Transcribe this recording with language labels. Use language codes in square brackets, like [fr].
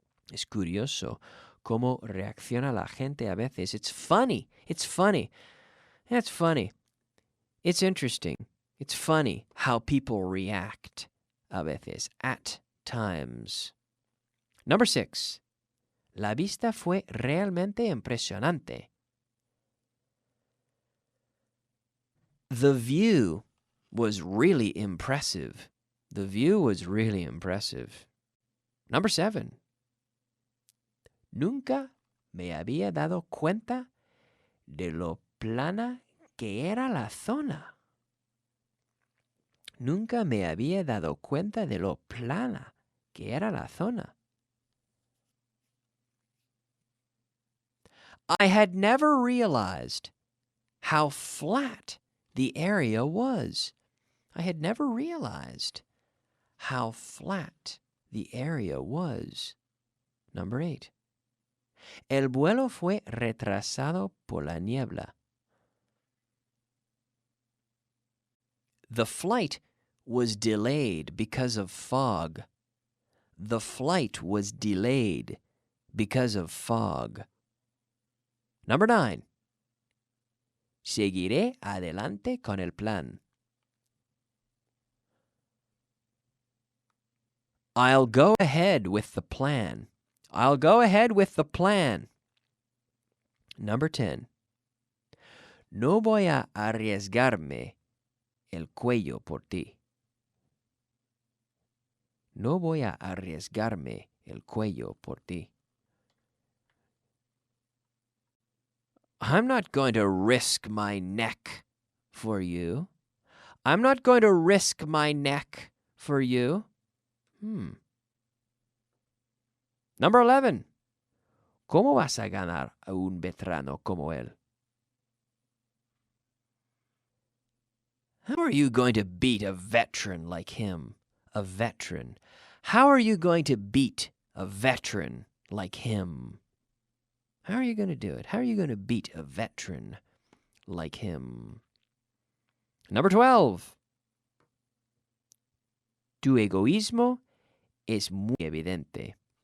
[es] Es curioso cómo reacciona la gente a veces. [en] It's funny. It's funny. It's funny. It's interesting. It's funny how people react a veces, at times. Number 6. [es] La vista fue realmente impresionante. [en] The view was really impressive. The view was really impressive. Number 7. [es] Nunca me había dado cuenta de lo plana que era la zona. Nunca me había dado cuenta de lo plana que era la zona. [en] I had never realized how flat the area was. I had never realized how flat the area was. Number 8. [es] El vuelo fue retrasado por la niebla. [en] The flight was delayed because of fog. The flight was delayed because of fog. Number 9. [es] Seguiré adelante con el plan. [en] I'll go ahead with the plan. I'll go ahead with the plan. Number 10. [es] No voy a arriesgarme el cuello por ti. No voy a arriesgarme el cuello por ti. [en] I'm not going to risk my neck for you. I'm not going to risk my neck for you. Number 11. [es] ¿Cómo vas a ganar a un veterano como él? [en] How are you going to beat a veteran like him? A veteran. How are you going to beat a veteran like him? How are you going to do it? How are you going to beat a veteran like him? Number 12. [es] Tu egoísmo es muy evidente.